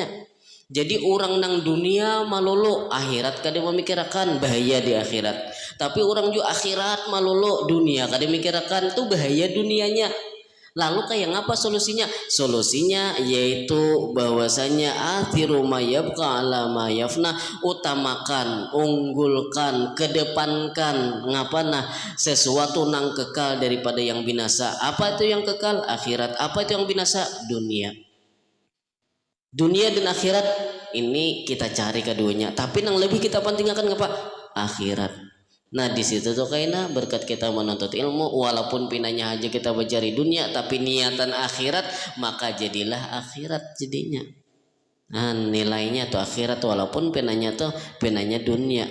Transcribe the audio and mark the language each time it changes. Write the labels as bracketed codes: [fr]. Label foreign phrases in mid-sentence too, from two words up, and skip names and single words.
[bjn] Jadi orang nang dunia malolo akhirat kada memikirkan bahaya di akhirat. Tapi orang juga akhirat malolo dunia kada memikirkan tuh bahaya dunianya. Lalu kayak ngapa solusinya? Solusinya yaitu bahwasanya [ar] athiru ma yabqa ala ma yafna, [bjn] utamakan, unggulkan, kedepankan ngapa nah sesuatu nang kekal daripada yang binasa. Apa itu yang kekal? Akhirat. Apa itu yang binasa? Dunia. Dunia dan akhirat ini kita cari keduanya, tapi yang lebih kita pentingkan ngapa? Akhirat. Nah di situ tuh kayaknya berkat kita menuntut ilmu, walaupun pinanya aja kita mencari dunia, tapi niatan akhirat, maka jadilah akhirat jadinya. Nah nilainya tuh akhirat walaupun pinanya tuh pinanya dunia.